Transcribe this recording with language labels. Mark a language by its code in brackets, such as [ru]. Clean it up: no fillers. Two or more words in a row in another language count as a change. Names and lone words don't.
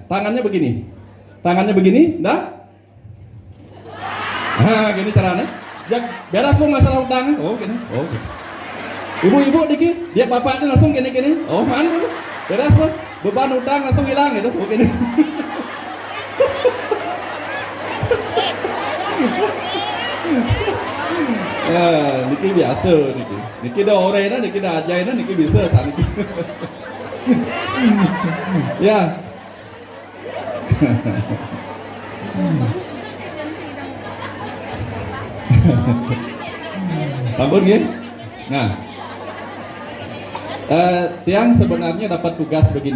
[id] Tangannya begini, dah? Nah, gini caranya. Beres pun masalah utang. Oh, gini. Ibu-ibu dikit, dia bapaknya langsung gini. Oh, mana? Beres pun beban utang langsung hilang gitu. Oh, gini. [ban] Niki biasa niki. [id] Niki dah orangnya, niki dah ajainnya, niki bisa sana. Ya. Ampun gini. Nah, tiang sebenarnya dapat tugas begini.